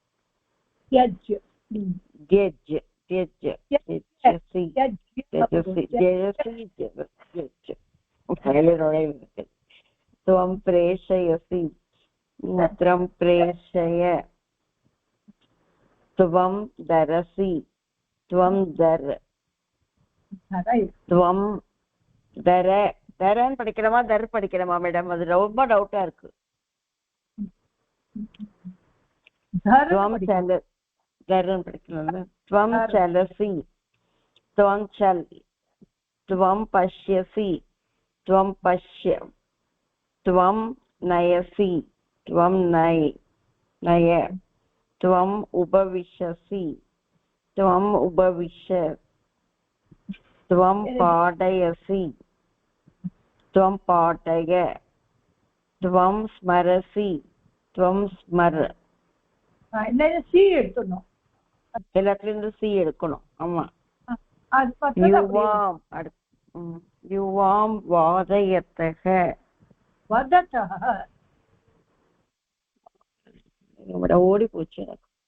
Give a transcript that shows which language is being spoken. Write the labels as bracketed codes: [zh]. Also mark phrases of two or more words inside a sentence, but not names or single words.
[sa] त्वं प्रेषयसि, त्वं प्रेषय, त्वं धरसि, त्वं धर, त्वं धर. [ta] தரன்னு படிக்கலாமா தர் படிக்கலாமா மேடம்? அது ரொம்ப டவுட்டா இருக்கு. தர்ன்னு படிக்கலாம். [sa] त्वं चलसि, त्वं चल, त्वं पश्यसि, त्वं पश्य, त्वं नयसि, त्वं नय, त्वम् उपविशसि, त्वम् उपविश, त्वं पाठयसि, त्वं पाठय, त्वं स्मरसि, त्वं स्मर. [ta] சி எடுத்துடணும். எல்லாத்துலேருந்து சி எடுக்கணும். ஆமா. [sa] युवां वादयथः, वदथः [ta] ஓடி போச்சு எனக்கு.